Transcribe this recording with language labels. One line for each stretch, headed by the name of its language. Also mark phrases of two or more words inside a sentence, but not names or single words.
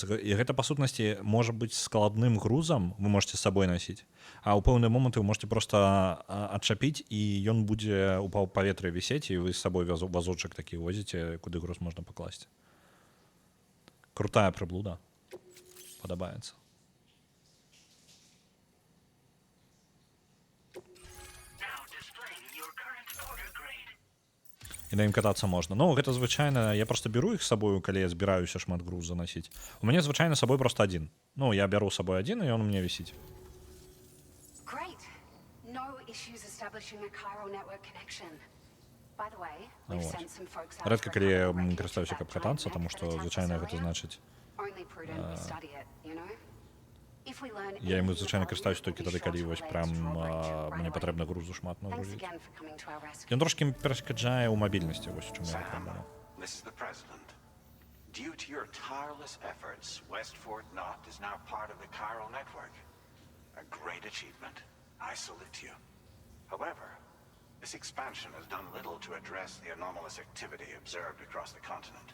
Belarusian: І гэта па сутнасці можа быць складным грузам, вы можете з сабой насіць, а ў пэўныя моманты вы можете просто адчапіць і ён будзе ў паветры вісець, і вы з сабой вазочак такі возіце, куды груз можна пакласці. Крутая прыблуда. Падабаецца.
English: Now displaying your current order grade.
Belarusian: І на ім катацца можна. Ну, гэта звычайна, я просто беру іх з сабою, калі я збіраюся шмат груз занасіць. У мяне звычайна з сабой просто адзін. Ну, я бяру з сабой адзін, і ён у мяне вісіць.
English: Great. No issues establishing a chiral network connection. By the way,
Belarusian: Ну,
English: we've
Belarusian: вот.
English: sent some folks out
Belarusian: Рэдка,
English: for a
Belarusian: калі я
English: couple of
Belarusian: не
English: wreckage
Belarusian: карыстаюся,
English: of
Belarusian: каб
English: that
Belarusian: катацца,
English: giant
Belarusian: таму
English: mech
Belarusian: што
English: that attacked
Belarusian: звычайна
English: us
Belarusian: гэта
English: earlier.
Belarusian: значыць
English: Only prudent we study it, you know? If we learn
Belarusian: я ім
English: anything
Belarusian: звычайна
English: of
Belarusian: карыстаюся
English: value,
Belarusian: толькі
English: we'll
Belarusian: тады,
English: be
Belarusian: калі
English: sure to
Belarusian: вось
English: relay
Belarusian: прям
English: it to Drawbridge right
Belarusian: мне
English: away.
Belarusian: патрэбна грузу шмат
English: Thanks
Belarusian: нагрузіць.
English: again for coming to our rescue.
Belarusian: Ён трошкі перашкаджае ў мабільнасці, вось у чым я праблема.
English: This is the President. Due to your tireless efforts, West Fort Knot is now part of the Chiral Network. A great achievement. I salute you. However, this expansion has done little to address the anomalous activity observed across the continent.